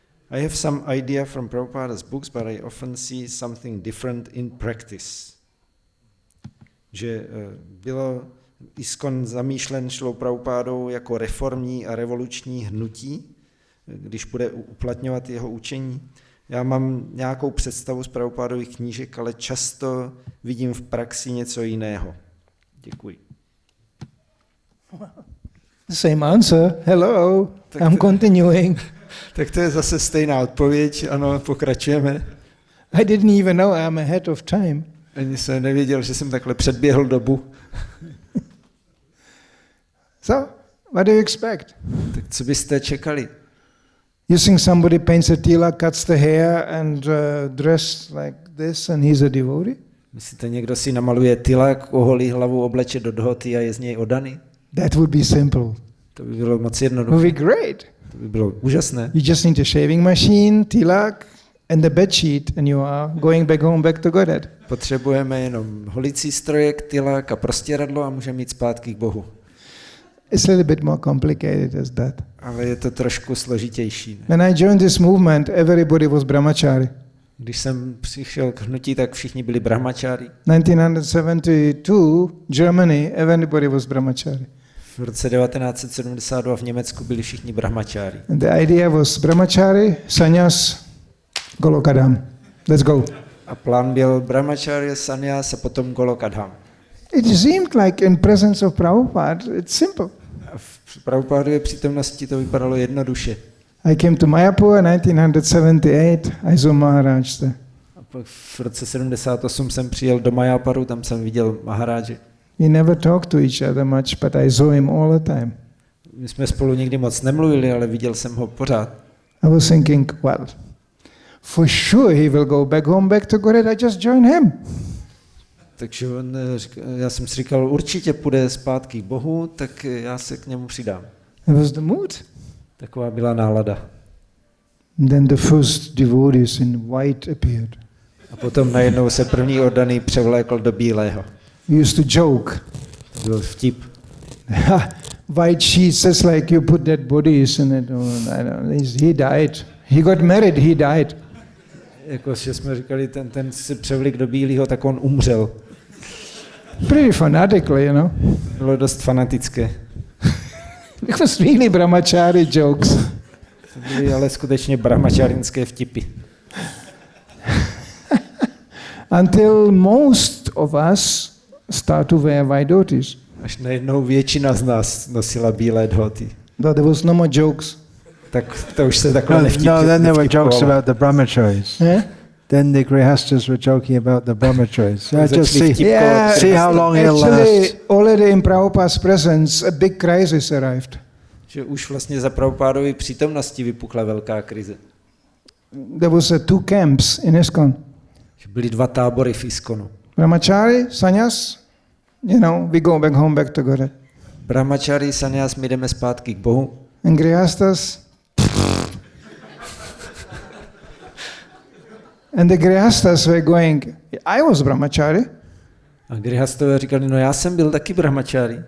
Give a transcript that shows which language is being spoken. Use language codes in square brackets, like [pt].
[en] I have some idea from Prabhupada's books, but I often see something different in practice. [cs] Že bylo ISKCON zamýšlen Šrilou Prabhupádou jako reformní a revoluční hnutí, když bude uplatňovat jeho učení. Já mám nějakou představu z Prabhupádových knížek, ale často vidím v praxi něco jiného. Děkuji. [en] Same answer. Hello. I'm continuing. [cs] Tak to je zase stejná odpověď. Ano, pokračujeme. [en] I didn't even know I'm ahead of time. [cs] Ani jsem nevěděl, že jsem takhle předběhl dobu. [en] So, what do you expect? [cs] Tak co byste čekali? [en] You think somebody paints a tilak, cuts the hair and dressed like this and he's a devotee? [cs] Myslíte, někdo si namaluje tilak, oholí hlavu, obleče do dhoty a je z něj odaný? [en] That would be simple. [cs] To by bylo moc [en] It would [cs] jednoduché. [en] be great. [cs] To by bylo úžasné. [en] You just need a shaving machine, tilak, and the bed sheet, and you are going back home, back to Godhead. [cs] Potřebujeme jenom holicí strojek, tilak a prostěradlo a můžeme jít zpátky k Bohu. [en] It's a little bit more complicated as that. [cs] Ale je to trošku složitější. [en] When I joined this movement, everybody was brahmachari. [cs] Když jsem přišel k hnutí, tak všichni byli brahmačári. [en] 1972, Germany, everybody was brahmachari. [cs] V roce 1972 v Německu byli všichni brahmačári. [en] And the idea was brahmachari, sannyas, golokadham. Let's go. [cs] A plán byl brahmačári, sannyas a potom golokadham. [en] It seemed like in presence of Prabhupada, it's simple. [cs] A v Prabhupádově přítomnosti to vypadalo jednoduše. [en] I came to Mayapur 1978, I saw Maharaj there. [cs] A pak v roce 78 jsem přijel do Mayaparu, tam jsem viděl Maharáže. [en] We never talked to each other much, but I saw him all the time. [cs] My jsme spolu nikdy moc nemluvili, ale viděl jsem ho pořád. [en] I was thinking, well, for sure he will go back home, back to Godhead, I just join him. [cs] Takže já jsem si říkal, určitě půjde zpátky k Bohu, tak já se k němu přidám. [en] It was the mood. [cs] Taková byla nálada. [en] Then the first devotees in white appeared. [cs] A potom najednou se první oddaný převlékl do bílého. [en] We used to joke. [cs] To byl vtip. [en] White sheet says like you put dead bodies in it. He died. He got married, he died. [cs] Jako že jsme říkali, ten se převlík do bílého, tak on umřel. [en] Pretty fanatically, you know. [cs] Bylo dost fanatické. [en] It was really brahmachari jokes. [cs] To byly ale skutečně brahmačárinské vtipy. [en] Until most of us start to wear white dhotis. [cs] Až najednou většina z nás nosila bílé dhoty. [en] Though there was no more jokes. [cs] Tak to už se takhle [en] No, then there were jokes about the brahmacharis. Yeah? Then the grihastas were joking about the brahmacharis. That's Just actually see, Yeah, see how long it'll actually, last. already in Prabhupada's presence, a big crisis arrived. [cs] Že už vlastně za Prabhupádovy přítomnosti vypukla velká krize. [en] There was two camps in ISKCON. [cs] Že byly dva tábory v ISKCONu. [en] Brahmachari, sannyas, you know, we go back home, back to Godhead. [cs] Brahmachari, sannyas, my jdeme zpátky k Bohu. [en] And grihastas, and the grihastas were going, I was brahmachari, [cs] A grihastové říkali, no já jsem byl taky brahmachari.